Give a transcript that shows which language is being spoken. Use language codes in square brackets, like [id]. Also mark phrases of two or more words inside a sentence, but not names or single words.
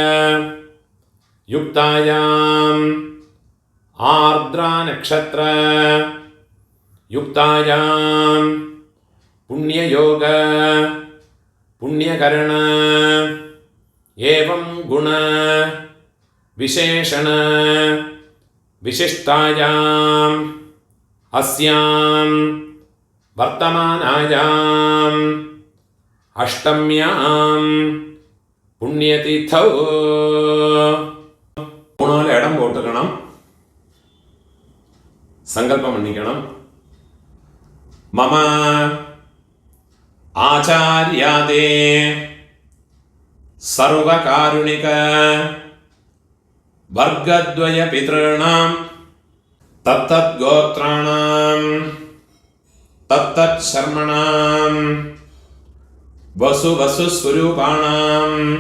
[sa] युक्तायाम् आर्द्रा नक्षत्र युक्तायां पुण्ययोग पुण्यकरण एवं गुण विशेषण विशिष्टायाम् अस्यां वर्तमानायाम् अष्टम्यां पुण्यतिथौ [ml] മൂന്നാല് ഇടം പോട്ടുക്കണം. സങ്കല്പം മണ്ണിക്കണം. [sa] മമ ആചാര്യാദേ സർവകാരുണിക വർഗദ്വയ പിതॄണാം തത്തത് ഗോത്രാണാം തത്തത് ശർമ്മണാം വസു വസു സ്വരൂപാണാം